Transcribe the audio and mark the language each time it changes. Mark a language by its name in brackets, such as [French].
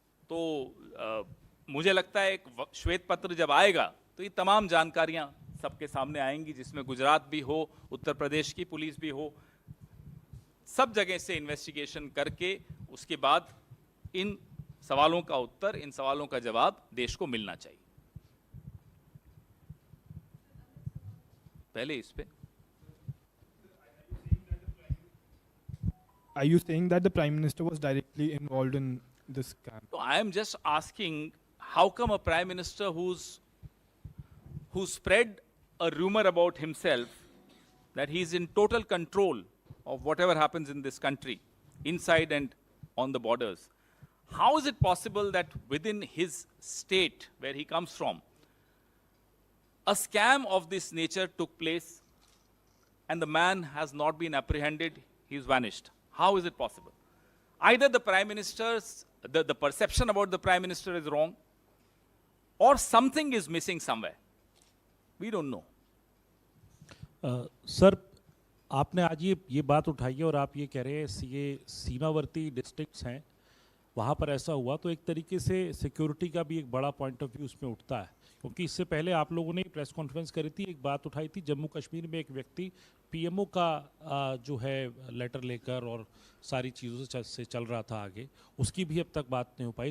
[Hindi] तो मुझे लगता है एक श्वेत पत्र जब आएगा तो ये तमाम जानकारियां सबके सामने आएंगी, जिसमें गुजरात भी हो, उत्तर प्रदेश की पुलिस भी हो, सब जगह से इन्वेस्टिगेशन करके उसके बाद इन सवालों का उत्तर, इन सवालों का जवाब देश को मिलना चाहिए। पहले इस पे [English] are you saying that the Prime Minister was directly involved in this scam? So I am just asking, how come a prime minister who spread a rumor about himself that he's in total control of whatever happens in this country, inside and on the borders, how is it possible that within his state where he comes from, a scam of this nature took place and the man has not been apprehended, he's vanished? How is it possible? Either the prime minister's, the perception about the prime minister is wrong, or something is missing somewhere. We don't know. [Hindi] Sir, आपने आज ये बात उठाई है और आप ये कह रहे हैं ये सीमावर्ती डिस्ट्रिक्ट्स हैं, वहाँ पर ऐसा हुआ, तो एक तरीके से सिक्योरिटी का भी एक बड़ा पॉइंट ऑफ व्यू उसमें उठता है, क्योंकि इससे पहले आप लोगों ने प्रेस कॉन्फ्रेंस करी थी, एक बात उठाई थी, जम्मू कश्मीर में एक व्यक्ति पीएमओ का जो है लेटर लेकर और सारी चीज़ों से चल रहा था आगे, उसकी भी अब तक बात नहीं हो पाई।